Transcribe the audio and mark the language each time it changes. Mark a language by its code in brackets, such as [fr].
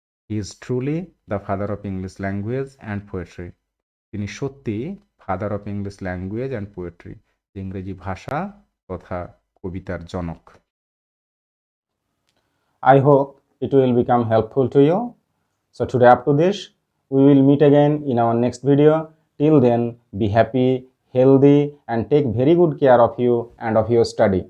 [en] He is truly the father of English language and poetry. [bn] তিনি সত্যি [en] father of English language and poetry, [bn] ইংরেজি ভাষা তথা কবিতার জনক। [en] I hope it will become helpful to you. So today up to this, we will meet again in our next video. Till then, be happy, healthy, and take very good care of you and of your study.